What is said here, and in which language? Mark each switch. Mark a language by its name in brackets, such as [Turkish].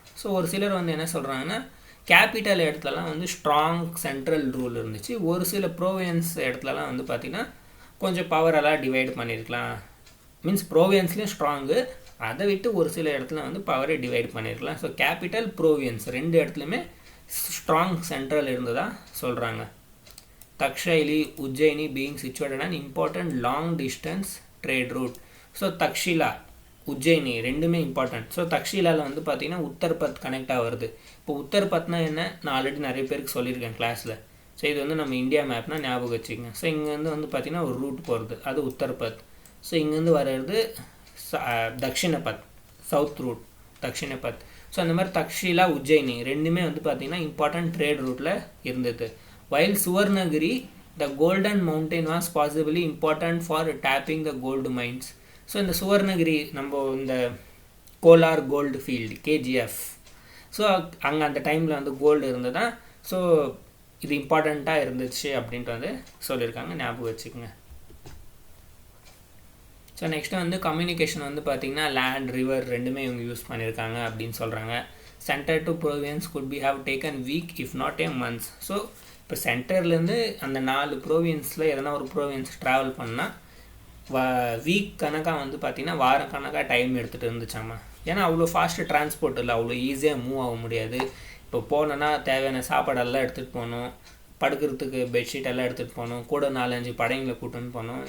[Tamil] So ஒரு சிலர் வந்து என்ன சொல்கிறாங்கன்னா, கேபிட்டல் இடத்துலலாம் வந்து ஸ்ட்ராங் சென்ட்ரல் ரூல் இருந்துச்சு, ஒரு சில ப்ரோவின்ஸ் இடத்துலலாம் வந்து பார்த்திங்கன்னா கொஞ்சம் பவரெல்லாம் டிவைட் பண்ணியிருக்கலாம். மீன்ஸ் ப்ரோவின்ஸ்லேயும் ஸ்ட்ராங்கு, அதை விட்டு ஒரு சில இடத்துல வந்து பவரை டிவைட் பண்ணியிருக்கலாம். ஸோ கேபிட்டல், ப்ரோவின்ஸ் 2 இடத்துலையுமே ஸ்ட்ராங் சென்ட்ரல் இருந்ததாக சொல்கிறாங்க. [English] Taxila, Ujjayini being situated an important long distance trade route. [Tamil] So Taxila, Ujjayini ரெண்டுமே இம்பார்ட்டன்ட். ஸோ தக்ஷிலாவில் வந்து பார்த்திங்கன்னா உத்தர்பத் கனெக்டாக வருது. இப்போ உத்தர்பத்னா என்ன, நான் ஆல்ரெடி நிறைய பேருக்கு சொல்லியிருக்கேன் கிளாஸில். ஸோ இது வந்து நம்ம இந்தியா மேப்னால் ஞாபகம் வச்சுக்கோங்க. ஸோ இங்கேருந்து வந்து பார்த்திங்கன்னா ஒரு ரூட் போகிறது, அது உத்தர்பத். ஸோ இங்கேருந்து வர்றது தக்ஷிணபத், சவுத் ரூட் தக்ஷிணபத். ஸோ அந்த மாதிரி தக்ஷிலா, உஜ்ஜயினி ரெண்டுமே வந்து பார்த்திங்கன்னா இம்பார்ட்டன்ட் ட்ரேட் ரூட்டில் இருந்தது. [English] While Suvarnagiri, the golden mountain was possibly important for tapping the gold mines. [Tamil] So இந்த சுவர்ணகிரி நம்ம இந்த Kolar gold field KGF, so அங்கே அந்த டைமில் வந்து கோல்டு இருந்ததா. ஸோ இது இம்பார்ட்டண்ட்டாக இருந்துச்சு அப்படின்ட்டு வந்து சொல்லியிருக்காங்க, ஞாபகம் வச்சுக்கோங்க. ஸோ நெக்ஸ்ட்டு வந்து கம்யூனிகேஷன் வந்து பார்த்திங்கன்னா லேண்ட், ரிவர் ரெண்டுமே இவங்க யூஸ் பண்ணியிருக்காங்க அப்படின்னு சொல்கிறாங்க. [English] Centre to province could be have taken week if not a month. [Tamil] So இப்போ சென்டர்லேருந்து அந்த 4 ப்ரோவின்ஸில் எதனா ஒரு ப்ரோவின்ஸ் ட்ராவல் பண்ணால் வீக் கணக்காக வந்து பார்த்திங்கன்னா வாரம் கணக்காக டைம் எடுத்துகிட்டு இருந்துச்சாம்மா. ஏன்னா அவ்வளோ ஃபாஸ்ட்டு டிரான்ஸ்போர்ட் இல்லை, அவ்வளோ ஈஸியாக மூவ் ஆக முடியாது. இப்போ போனோன்னா தேவையான சாப்பாடெல்லாம் எடுத்துகிட்டு போகணும், படுக்கிறதுக்கு பெட்ஷீட் எல்லாம் எடுத்துகிட்டு போகணும், கூட 4-5 படைங்களை கூட்டுன்னு போகணும்.